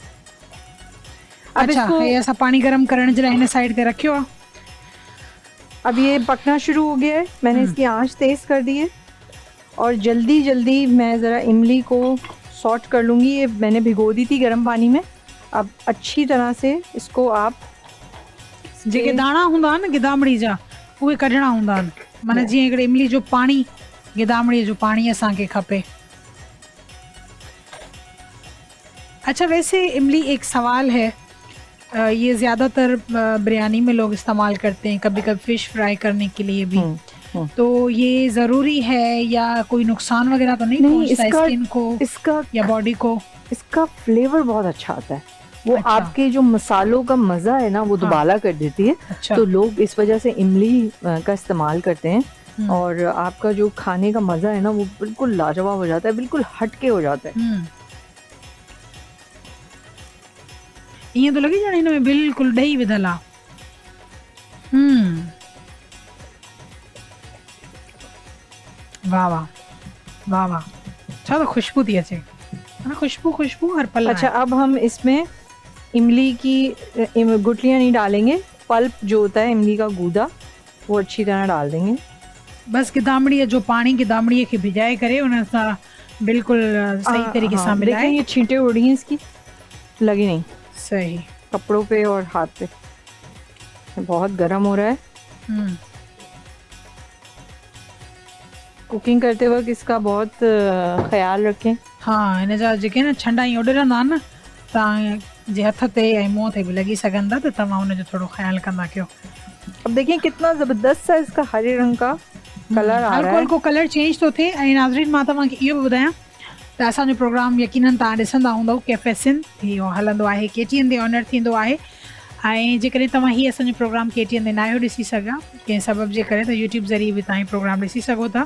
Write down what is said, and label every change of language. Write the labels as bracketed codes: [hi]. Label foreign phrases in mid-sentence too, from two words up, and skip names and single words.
[ur] اچھا، یہ ایسا پانی گرم کرنے ذرا انہیں سائیڈ پہ رکھیو. اب یہ پکنا شروع ہو گیا ہے، میں نے اس کی آنچ تیز کر دی ہے اور جلدی میں ذرا املی کو ساٹ کر لوں گی. یہ میں نے بھگو دی تھی گرم پانی میں. اب اچھی طرح سے اس کو آپ [sd] जेके दाणा हूंदा न गिदामड़ी जा उहे कढणा हूंदा आहिनि। माना जीअं हिकिड़े इमली जो पाणी, गिदामड़ी जो पाणी असांखे खपे। [ur] اچھا، ویسے املی ایک سوال ہے، یہ زیادہ تر بریانی میں لوگ استعمال کرتے ہیں، کبھی کبھی [en] fish fry [ur] کرنے کے لیے بھی. تو یہ ضروری ہے یا کوئی نقصان وغیرہ تو نہیں پہنچتا سکن کو इसका یا باڈی کو? اس کا فلیور بہت اچھا آتا ہے. وہ اچھا. آپ کے جو مسالوں کا مزہ ہے نا وہ دوبالا کر دیتی ہے. अच्छा। تو لوگ اس وجہ سے املی کا استعمال کرتے ہیں اور آپ کا جو کھانے کا مزہ ہے نا وہ بالکل لاجواب ہو جاتا ہے، بالکل ہٹ کے ہو جاتا ہے. [sd] ईअं तो लॻे ॼण हिन में बिल्कुलु ॾही विधल आहे। वाह वाह वाह वाह, छा तो खुशबू थी अचे, खुशबू हर पल। [ur] اچھا، اب ہم اس میں املی کی گٹھلیاں نہیں ڈالیں گے، پلپ جو ہوتا ہے املی کا گودا وہ اچھی طرح ڈال دیں گے. [sd] बस गिदामड़ी जो पानी गिदामड़ी खे भिजाए करे उन सां बिल्कुल सही तरीके सां मिलाए। [ur] دیکھیں یہ چھینٹے اڑ رہی ہیں اس کی، لگی نہیں सही کپڑوں پہ اور ہاتھ پہ۔ بہت گرم ہو رہا ہے. کوکنگ کرتے وقت اس کا بہت خیال رکھیں. हाँ, [sd] इन जा जेके न छंडा ई उॾरंदा आहिनि न तव्हां जे हथ ते ऐं मुंहं ते बि लॻी सघनि था, त तव्हां उनजो थोरो ख्याल कंदा कयो। [ur] اب دیکھیے کتنا زبردست سا اس کا ہرے رنگ کا کلر آ رہا ہے. [sd] हल्को [en] colour change [sd] थो थिए। ऐं नाज़रीन, मां तव्हांखे इहो बि ॿुधायां त असांजो प्रोग्राम यकीनन तव्हां ॾिसंदा हूंदव, कैफ़े सिंध इहो हलंदो आहे, KTN ते ऑनर थींदो आहे। ऐं जेकॾहिं तव्हां हीअ असांजो प्रोग्राम KTN ते न आहियो ॾिसी सघां कंहिं सबब जे करे, त यूट्यूब ज़रिए बि तव्हां प्रोग्राम ॾिसी सघो था।